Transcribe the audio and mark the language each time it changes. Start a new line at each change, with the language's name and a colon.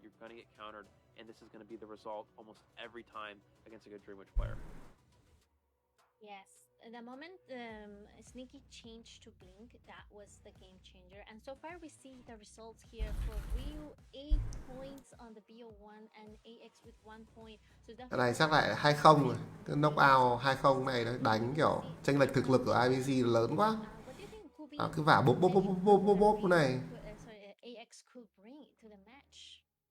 English: You're going to get countered, and this is going to be the result almost every time against a good Dream Witch player. Yes, the moment Sneaky changed to Blink, that was the game changer. And so far we see the results here for Ryu, 8 points on the BO1 and AX with 1 point. So
Vietnamese: cái này chắc lại 2-0 rồi. Cái knockout 2-0 này nó đánh kiểu chênh lệch thực lực của IBC lớn quá. Cứ vả bốp bốp bốp bốp bốp bốp này.
English: AX could bring to the match.